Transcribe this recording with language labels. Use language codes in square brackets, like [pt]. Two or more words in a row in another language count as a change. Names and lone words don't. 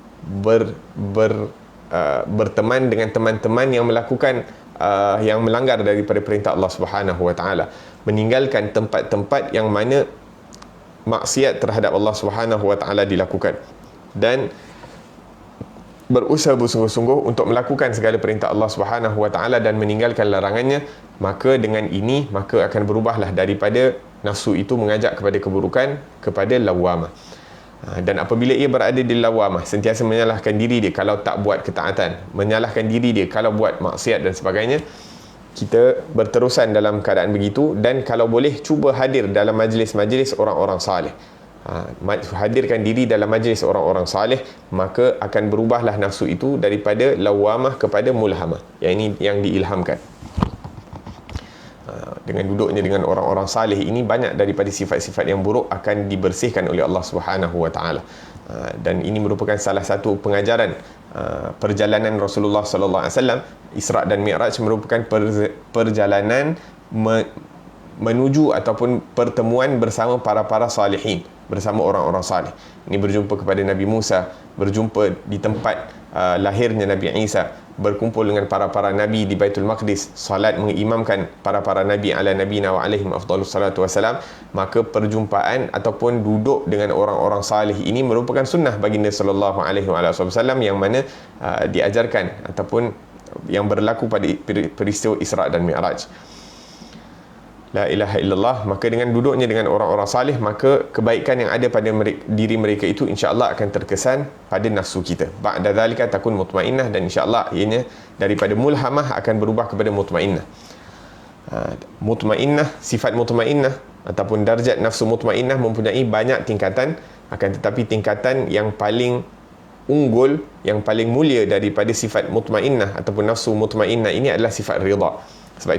[ms] berteman dengan teman-teman yang melakukan yang melanggar daripada perintah Allah [ar] سبحانه وتعالى, [ms] meninggalkan tempat-tempat yang mana maksiat terhadap Allah [ar] سبحانه وتعالى [ms] dilakukan, dan berusaha bersungguh-sungguh untuk melakukan segala perintah Allah [ar] سبحانه وتعالى [ms] dan meninggalkan larangannya. Maka dengan ini, maka akan berubahlah daripada nafsu itu mengajak kepada keburukan kepada lawamah. Dan apabila ia berada di lawamah, sentiasa menyalahkan diri dia kalau tak buat ketaatan, menyalahkan diri dia kalau buat maksiat dan sebagainya, kita berterusan dalam keadaan begitu. Dan kalau boleh, cuba hadir dalam majlis-majlis orang-orang salih, hadirkan diri dalam majlis orang-orang salih, maka akan berubahlah nafsu itu daripada lawamah kepada mulhamah. Yang ini yang diilhamkan. Dengan duduknya dengan orang-orang salih ini, banyak daripada sifat-sifat yang buruk akan dibersihkan oleh Allah [ar] سبحانه وتعالى. [ms] Dan ini merupakan salah satu pengajaran perjalanan Rasulullah [ar] صلى الله عليه وسلم. [ms] Isra' dan Mi'raj merupakan perjalanan menuju ataupun pertemuan bersama para salihin, bersama orang-orang salih. Ini berjumpa kepada Nabi Musa, berjumpa di tempat lahirnya Nabi Isa, berkumpul dengan para nabi di Baitul Maqdis, salat mengimamkan para nabi [ar] على نبينا وعليهم أفضل الصلاة والسلام. [ms] Maka perjumpaan ataupun duduk dengan orang-orang salih ini merupakan sunnah baginda [ar] صلى الله عليه وسلم, [ms] yang mana diajarkan ataupun yang berlaku pada peristiwa Isra' dan Mi'raj. [ar] لا إله إلا الله. [ms] Maka dengan duduknya dengan orang-orang salih, maka kebaikan yang ada pada diri mereka itu insya-Allah akan terkesan pada nafsu kita. [ar] بعد ذلك تكون مطمئنة, [ms] dan insya-Allah ianya daripada mulhamah akan berubah kepada mutmainnah. Mutmainnah, sifat mutmainnah ataupun darjat nafsu mutmainnah mempunyai banyak tingkatan, akan tetapi tingkatan yang paling unggul, yang paling mulia daripada sifat mutmainnah ataupun nafsu mutmainnah ini adalah sifat ridha.